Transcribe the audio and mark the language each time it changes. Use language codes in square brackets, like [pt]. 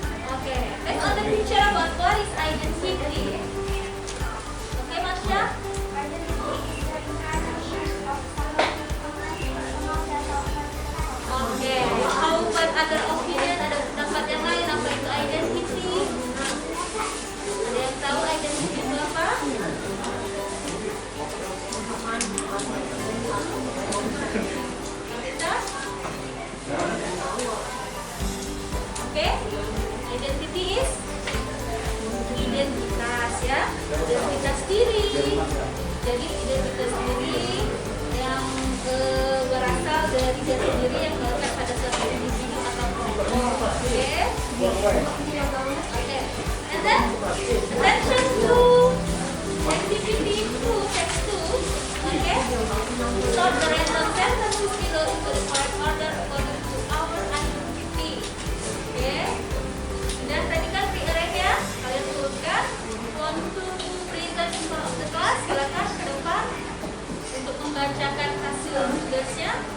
[en] Okay. Based on the picture about what is identity? Okay, Masya? Oke, how about other opinion? [id] Ada pendapat yang lain apa itu identity? Ada yang tahu identity itu apa? Kita? Oke, [en] identity is [id] identitas ya, identitas diri. Jadi identitas diri yang berasal dari jati diri yang melekat pada suatu individu atau kelompok. [en] Oke. Oke. And then attention to activity 2, text 2. Oke. Sort the random sentences below into the correct order according to our identity. Oke. [id] Dan tadi kan [en] pre-arrange [id] ya, kalian turunkan. [en] Want to present in front of the class? [id] Silakan ke depan untuk membacakan hasil tugasnya.